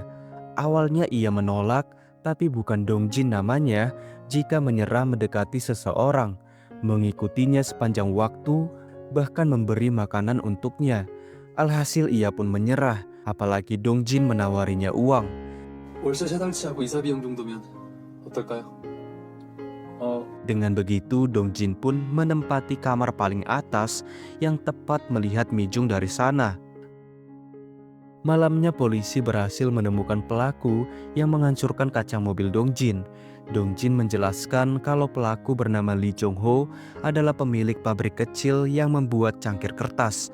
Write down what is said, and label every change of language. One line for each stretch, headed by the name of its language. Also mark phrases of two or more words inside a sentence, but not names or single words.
Indonesian: Awalnya ia menolak, tapi bukan Dong Jin namanya jika menyerah mendekati seseorang, mengikutinya sepanjang waktu, bahkan memberi makanan untuknya. Alhasil ia pun menyerah, apalagi Dong Jin menawarinya uang.
Korean: 월세 3달치 하고 이사 비용 정도면 어떨까요?
Indonesian: Dengan begitu Dong Jin pun menempati kamar paling atas yang tepat melihat Mi Jung dari sana. Malamnya polisi berhasil menemukan pelaku yang menghancurkan kaca mobil Dong Jin. Dong Jin menjelaskan kalau pelaku bernama Lee Jong Ho adalah pemilik pabrik kecil yang membuat cangkir kertas.